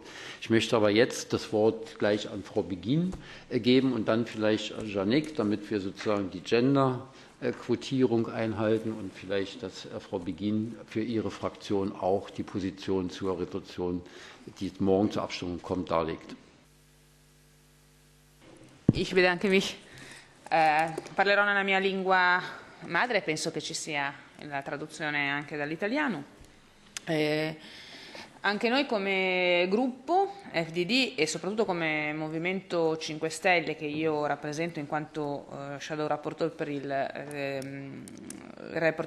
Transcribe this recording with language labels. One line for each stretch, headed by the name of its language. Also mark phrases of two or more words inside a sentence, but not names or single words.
German: Ich möchte aber jetzt das Wort gleich an Frau Beghin geben und dann vielleicht an Janik, damit wir sozusagen die Gender-Quotierung einhalten und vielleicht, dass Frau Beghin für ihre Fraktion auch die Position zur Resolution, die morgen zur Abstimmung kommt, darlegt. Ich bedanke mich.
Italian: Parlerò nella mia lingua madre, penso che ci sia la traduzione anche dall'italiano. Anche noi come gruppo FDD e soprattutto come Movimento 5 Stelle, che io rappresento in quanto
English: Shadow Rapporteur
Italian: per il report